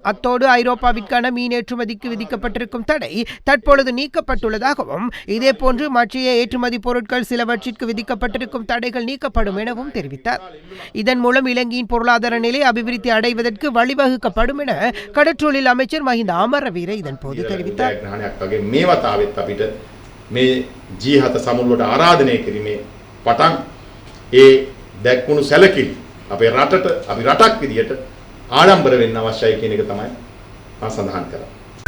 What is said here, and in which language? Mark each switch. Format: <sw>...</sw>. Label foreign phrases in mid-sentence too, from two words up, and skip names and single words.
<ta>அத்தோடு ஐரோப்பாவிற்கான மீன் ஏற்றுமதிக்கு விதிக்கப்பட்டிருக்கும் தடை தற்பொழுது நீக்கப்பட்டுள்ளதாகவும், இதேபோன்று மற்ற ஏற்றுமதி பொருட்கள் சிலவற்றிற்கு விதிக்கப்பட்டிருக்கும் தடைகள் நீக்கப்படும் எனவும் தெரிவித்தார். இதன் மூலம் இலங்கையின் பொருளாதார நிலை அபிவிருத்தி அடைவதற்கு வழிவகுக்கப்படும் என கடற்றொழில் அமைச்சர் மஹிந்த அமரவீர இதன் போது தெரிவித்தார்.</ta> <si>මේ වතාවෙත් අපිට මේ G7 සමුළුවට ආරාධනය කිරීමේ පටන් ඒ දැක්වුණු සැලකිලි අපේ රටට අපි රටක් විදියට ආඩම්බර වෙන්න අවශ්‍යයි කියන එක තමයි මම සඳහන් කරන්නේ.</si>